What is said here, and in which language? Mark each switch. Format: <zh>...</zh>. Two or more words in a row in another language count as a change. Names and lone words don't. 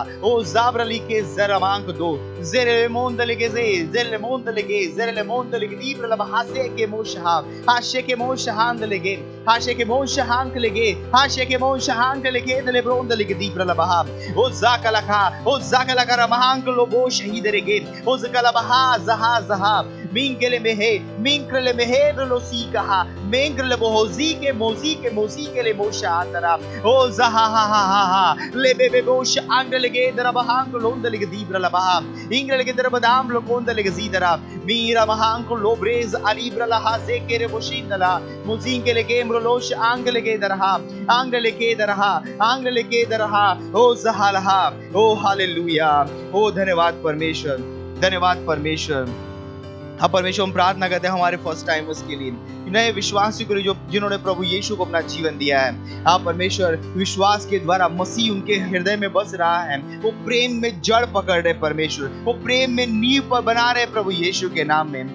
<hi>ओ जाब्रली के जरामांग दो जेरे मोंदलगे जेरे मोंदलगे दीब्रला हासे के मोशहा हाशे के मोशहांग लगे हाशे के मोशहांग लगे हाशे के मोशहांग लगे दले ब्रोंदलगे दीब्रला बहा ओ जाकलका रमांग लोबो शहीद रेगे ओ zakala baha zaha minkele mehe losi kaha menkele bohozi ke mozi ke le mosha andara o zaha ha le bebe bosha angelege darabahang londelige dibra baha ingelege darabadam lokondelige zidara mira mahang lobrez alibra la haze kere boshindala muzinkele gemro losh angelege darha o zahalaha o hallelujah ओ धन्यवाद परमेश्वर। हाँ परमेश्वर, हम प्रार्थना करते हैं हमारे</hi> <en>first timers</en> <hi>के लिए, नए विश्वासी को जो जिन्होंने प्रभु यीशु को अपना जीवन दिया है। हाँ परमेश्वर, विश्वास के द्वारा मसीह उनके हृदय में बस रहा है, वो प्रेम में जड़ पकड़ रहे परमेश्वर, वो प्रेम में नींव पर बना रहे प्रभु यीशु के नाम में।</hi>